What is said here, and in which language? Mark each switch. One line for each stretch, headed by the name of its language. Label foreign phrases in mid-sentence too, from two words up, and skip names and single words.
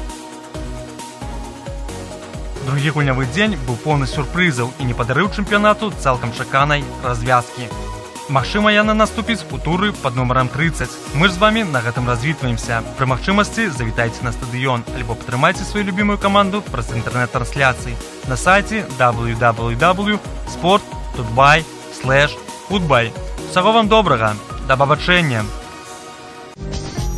Belarusian: Другі гульнявы дзень быў поўны сюрпрызаў і не падарыў чэмпіянату цалкам чаканай развязкі. Магчыма, яна наступіць у туры пад нумарам 30. Мы ж з вамі на гэтым развітваемся. Пры магчымасці завітайце на стадыён альбо падтрымайце сваю любімую каманду праз інтэрнэт-трансляцыі на сайце www.sport.by/football. Усяго вам добрага, да пабачэння!